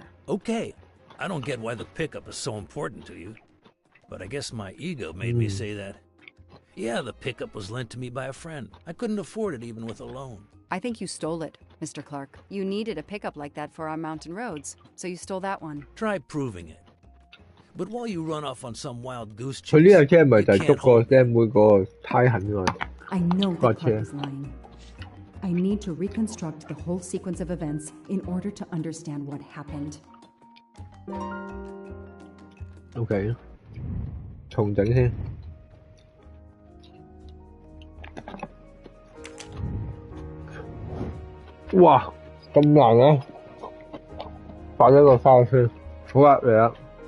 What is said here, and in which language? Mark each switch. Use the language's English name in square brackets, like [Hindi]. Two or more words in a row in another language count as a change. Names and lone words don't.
[English] Okay, I don't get why the pickup is so important to you, but I guess my ego made me say that. Yeah, the pickup was lent to me by a friend. I couldn't afford it even with a loan. I think you stole it, Mr. Clark. You needed a pickup like that for our mountain roads, so you stole that one. Try proving it. But while you run off on some wild goose chase, [Cantonese] 佢呢架車咪就係捉個 Sam 妹個胎痕㗎嘛？ [English] I know that Clark is lying. I need to reconstruct the whole sequence of events in order to understand what happened. [Cantonese] OK， 重整先。哇，咁難啊！擺咗個花先，好啦，嚟啦。